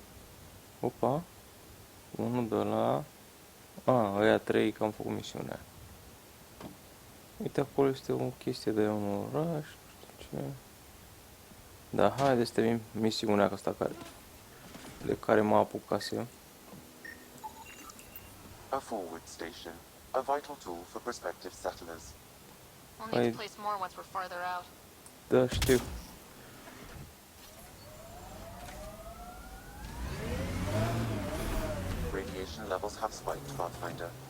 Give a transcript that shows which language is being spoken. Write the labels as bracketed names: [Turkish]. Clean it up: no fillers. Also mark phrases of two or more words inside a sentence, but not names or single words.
[Romanian] Opa. Unul de la... ăia 3, că am făcut misiunea. Uite, acolo este o chestie de un oraș, nu știu ce. Da, haide să termin misiunea asta de care mă apucasem. [English] A forward station. A vital tool for prospective settlers. We'll need to place more once we're farther out. [Romanian] Da, știu. [English] Radiation levels have spiked, Pathfinder.